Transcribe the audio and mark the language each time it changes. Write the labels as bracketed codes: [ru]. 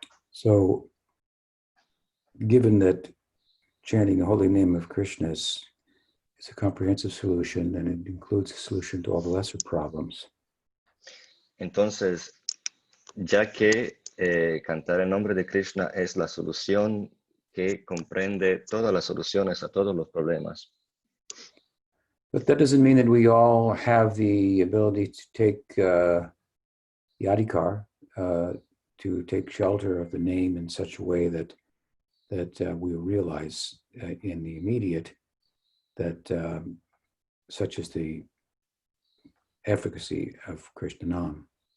[en] So, given that chanting the holy name of Krishna is a comprehensive solution, and it includes a solution to all the lesser problems, [es] Entonces, ya que cantar el nombre de Krishna es la solución que comprende todas las soluciones a todos los problemas. [en] but that doesn't mean that we all have the ability to take the adhikar, to take shelter of the name in such a way that we realize in the immediate that such is the efficacy of Krishna Nam.